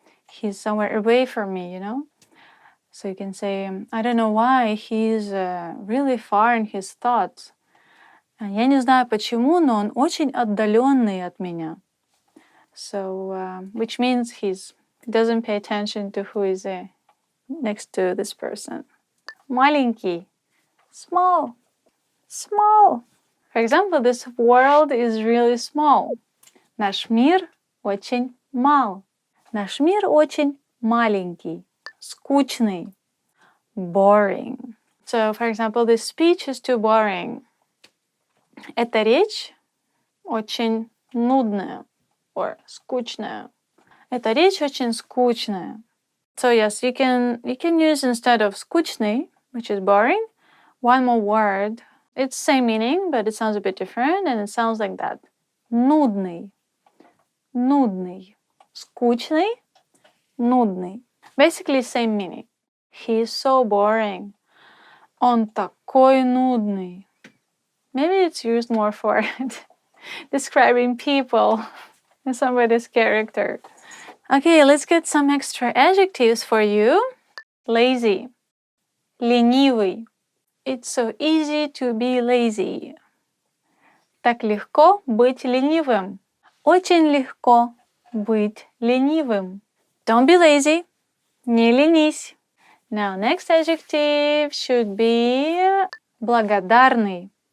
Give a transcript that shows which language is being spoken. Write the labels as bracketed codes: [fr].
[en] He's somewhere away from me, So you can say, I don't know why, he's really far in his thoughts. [ru] Я не знаю почему, но он очень отдаленный от меня. [en] So, which means he doesn't pay attention to who is next to this person. Маленький. Small. Small. For example, this world is really small. [ru] Наш мир очень мал. Наш мир очень маленький. Скучный. [en] Boring. So, for example, this speech is too boring. [ru] Эта речь очень нудная or скучная. Эта речь очень скучная. [en] So yes, you can use instead of скучный, which is boring, one more word. It's same meaning, but it sounds a bit different, and it sounds like that. [ru] Нудный. Нудный. Скучный. Нудный. [en] Basically same meaning. He is so boring. [ru] Он такой нудный. [en] Maybe it's used more for describing people and somebody's character. Okay, let's get some extra adjectives for you. Lazy. Ленивый. It's so easy to be lazy. [ru] Так легко быть ленивым. Очень легко быть ленивым. [en] Don't be lazy. [ru] Не ленись. [en] Now, next adjective should be благодарный.